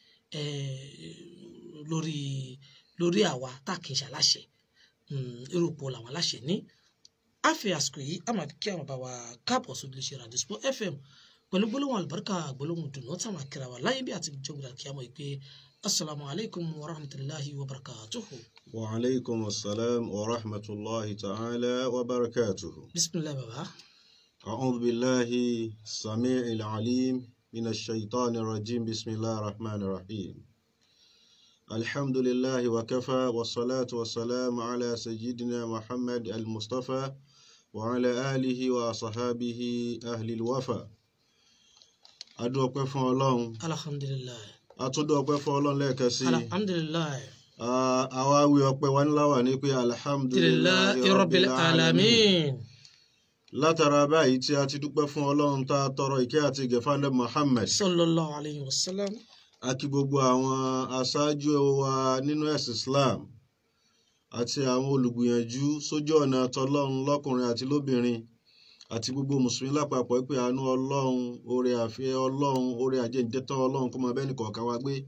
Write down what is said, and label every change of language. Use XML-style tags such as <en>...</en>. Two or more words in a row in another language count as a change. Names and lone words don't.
<yo>lórí àwa tá a kì í ṣe aláṣẹ irú ipò làwọn aláṣẹ ní a fi àsìkò yìí a máa kí àwọn bá wa káàbọ̀ sódì lè ṣe Radio Sport FM pẹ̀lú gbólóhùn àlùbáríkà gbólóhùn dùnú táwọn akẹ́rà wa láyé bí àti jọ́gbìdà kí a mọ̀ pé</yo> <ar>السلام عليكم ورحمة الله وبركاته. وعليكم السلام ورحمة الله تعالى وبركاته. بسم الله baba. أعوذ بالله السميع العليم من الشيطان الرجيم. بسم الله الرحمن الرحيم. الحمد لله وكفى والصلاة والسلام على سيدنا محمد المصطفى وعلى آله وصحابته أهل الوفاء.</ar> <yo>Adu ọpẹ́ fún Ọlọ́run.</yo> <ar>الحمد لله.</ar> <yo>Àtúndọ̀ ọpẹ́ fún Ọlọ́run lẹ́ẹ̀kan sí.</yo> <ar>الحمد لله.</ar> <yo>Àwa wí ọpẹ́ wa ńlá wà ní pé alhamdulillahi</yo> <ar>رب العالمين.</ar> <yo>Látara báyìí tí a ti dúpẹ́ fún Ọlọ́run tá a tọrọ ìkẹ́ àti ìgẹ̀ fún Ànábì Muhammad</yo> <ar>صلى الله عليه وسلم.</ar> <yo>A kí gbogbo àwọn aṣáájú wa nínú ẹ̀sìn Islam àti àwọn olùgbìyànjú sójú ọ̀nà tọlọ́run lọ́kùnrin àti lóbìnrin àti gbogbo mùsùlùmí lápapọ̀ pé àánú Ọlọ́run oore àfẹ́ Ọlọ́run oore àjẹǹjẹtán Ọlọ́run kó máa bẹ nìkọ̀ọ̀kan wa gbé.</yo>